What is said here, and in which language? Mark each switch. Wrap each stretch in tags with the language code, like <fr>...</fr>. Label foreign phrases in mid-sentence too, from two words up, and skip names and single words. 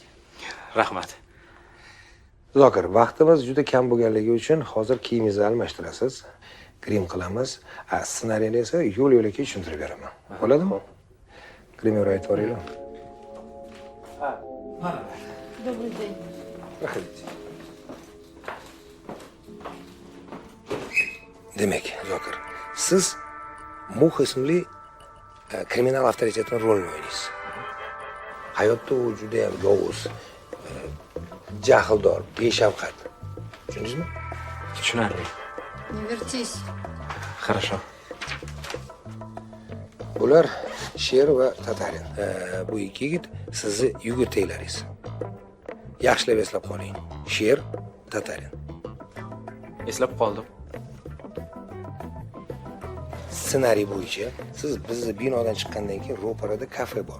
<uz>Rahmat. Zokir, vaqtimiz juda kam bo'lganligi uchun hozir kiyimingizni almashtirasiz, grim qilamiz, ssenariyni esa yo'l-yo'lakay tushuntirib beraman. Bo'ladimi? Grimni aytib yuboringlar. Mana.</uz> <ru>Добрый день. Проходите.</ru> <uz>Demak, Zokir, siz Muh ismli kriminal avtoritetning rolini o'ynaysiz. Hayotda u juda ham yovuz, jahldor, beshafqat. Tushundingizmi? Tushunarli.</uz> <ru>Не вертись. Хорошо.</ru> <uz>Bular Sher va Tatarin. Bu ikki yigit sizni yugurtaylaringiz. Yaxshilab eslab qoling. Sher, Tatarin. Eslab qoldim. Ssenariy bo'yicha siz bizni binodan chiqqandan keyin ro'parada kafe bor.</uz>